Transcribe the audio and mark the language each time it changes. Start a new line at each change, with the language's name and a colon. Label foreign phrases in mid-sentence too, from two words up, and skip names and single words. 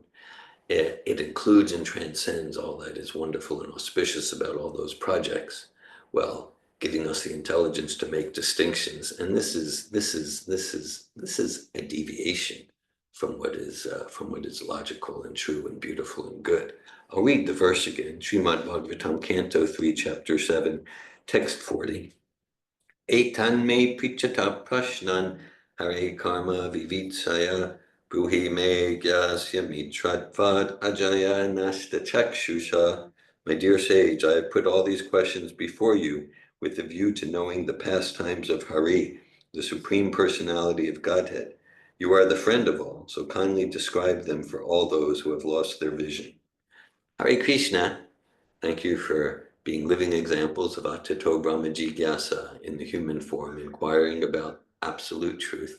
English: It includes and transcends all that is wonderful and auspicious about all those projects, while giving us the intelligence to make distinctions. And this is a deviation from what is logical and true and beautiful and good. I'll read the verse again, Srimad Bhagavatam, Canto 3, Chapter 7, Text 40.
Sanskrit: एतान् मे पृच्छतः प्रश्नान् हरेः कर्म विवित्सया ब्रूहि मे अज्ञस्य मित्रत्वाद् अजया नष्टचक्षुषः.
English: My dear sage, I have put all these questions before you with a view to knowing the pastimes of Hari, the Supreme Personality of Godhead. You are the friend of all, so kindly describe them for all those who have lost their vision.
Sanskrit: हरे कृष्ण,
English: thank you for being living examples of
Sanskrit: अथातो ब्रह्मजिज्ञासा
English: in the human form, inquiring about absolute truth.